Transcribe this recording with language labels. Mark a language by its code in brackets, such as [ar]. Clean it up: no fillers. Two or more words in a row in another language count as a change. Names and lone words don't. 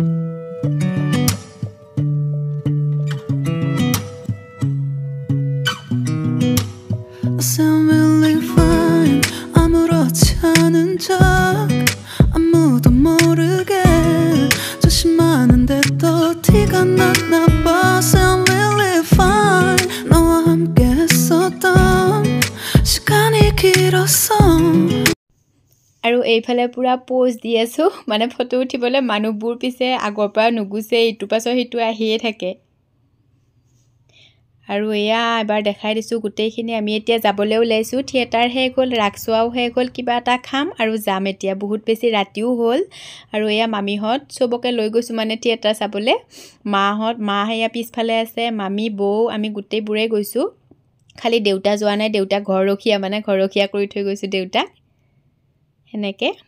[ko] 아무도 모르게 조심하는데 또 티가 났나 봐 [en] Sound really fine [ko] 너와 함께 했었던 시간이 길었어 [as] আৰু এইফালে পুৰা পোজ দি আছোঁ মানে ফটো উঠিবলৈ মানুহবোৰ পিছে আগৰ পৰা নুগুছে ইটো পাছৰ সিটো আহিয়ে থাকে আৰু এয়া এবাৰ দেখাই দিছোঁ গোটেইখিনি আমি এতিয়া যাবলৈ ওলাইছোঁ থিয়েটাৰ শেষ হ'ল ৰাস চোৱাও শেষ হ'ল কিবা এটা খাম আৰু যাম এতিয়া বহুত বেছি ৰাতিও হ'ল আৰু এয়া মামীহঁত চবকে লৈ গৈছোঁ মানে থিয়েটাৰ চাবলৈ মা এয়া পিছফালে আছে মামী বৌ আমি গোটেইবোৰে গৈছোঁ খালি দেউতা যোৱা নাই দেউতা ঘৰৰখীয়া মানে ঘৰৰখীয়া কৰি থৈ গৈছোঁ দেউতাক সেনেকৈ